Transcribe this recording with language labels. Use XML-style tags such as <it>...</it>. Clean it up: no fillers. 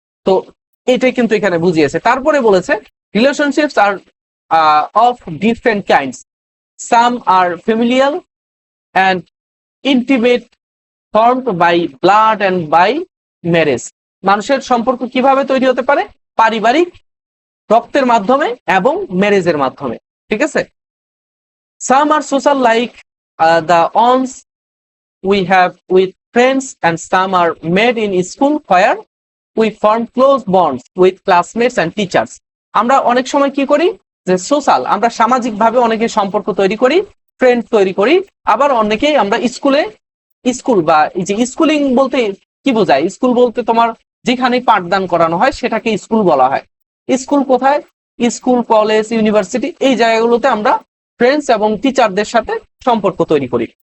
<bn>তো এটাই কিন্তু এখানে বুঝিয়েছে। তারপরে বলেছে</bn> <en>Relationships are of different kinds, some are familial and intimate, formed by blood and by marriage.</en> <bn>মানুষের সম্পর্ক কিভাবে তৈরি হতে পারে, পারিবারিক, রক্তের মাধ্যমে এবং ম্যারেজের মাধ্যমে, ঠিক আছে।</bn> <en>Some are social like the ones we have with friends, and some are made in school where we form close bonds with classmates and teachers.</en> <bn>আমরা অনেক সময় কি করি, যে সোশ্যাল, আমরা সামাজিক ভাবে অনেকে সম্পর্ক তৈরি করি, ফ্রেন্ড তৈরি করি। আবার অনেকেই আমরা স্কুল বা এই যে স্কুলিং বলতে কি বোঝায়, স্কুল বলতে তোমার যেখানে পাঠদান করানো হয় সেটাকে স্কুল বলা হয়। স্কুল কোথায়, স্কুল, কলেজ, ইউনিভার্সিটি, এই জায়গাগুলোতে আমরা ফ্রেন্ডস এবং টিচারদের সাথে সম্পর্ক তৈরি করি।</bn>